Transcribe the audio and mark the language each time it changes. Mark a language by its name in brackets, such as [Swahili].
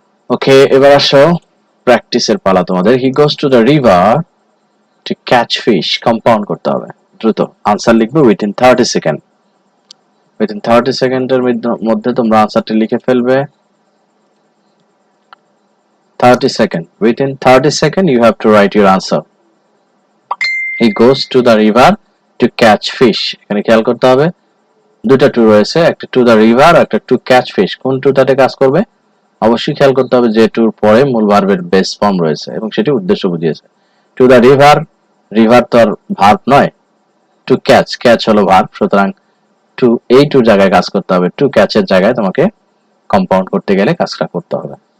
[Bangla] ওকে, এবার আসো প্র্যাকটিসের পালা তোমাদের। [English] he goes to the river to catch fish, [Bangla] compound করতে হবে, দ্রুত আনসার লিখবে উইথিন 30 সেকেন্ড। উইথিন 30 সেকেন্ডের মধ্যে তোমরা আনসারটি লিখে ফেলবে। [English] 30 second, within 30 second you have to write your answer. He goes to the river to catch fish, [Bangla] এখানে খেয়াল করতে হবে দুটো টু রয়েছে, একটা টু দ্য রিভার আর একটা টু ক্যাচ ফিশ, কোন টুটাতে কাজ করবে অবশ্যই খেয়াল করতে হবে, যে টুর পরে মূল ভার্বের বেস ফর্ম রয়েছে এবং সেটি উদ্দেশ্য বুঝিয়েছে। টু দ্য রিভার, রিভার তো আর ভার্ব নয়, টু ক্যাচ, ক্যাচ হলো ভার্ব, সুতরাং টু এই টু জায়গায় কাজ করতে হবে, টু ক্যাচের জায়গায় তোমাকে কম্পাউন্ড করতে গেলে কাজটা করতে হবে।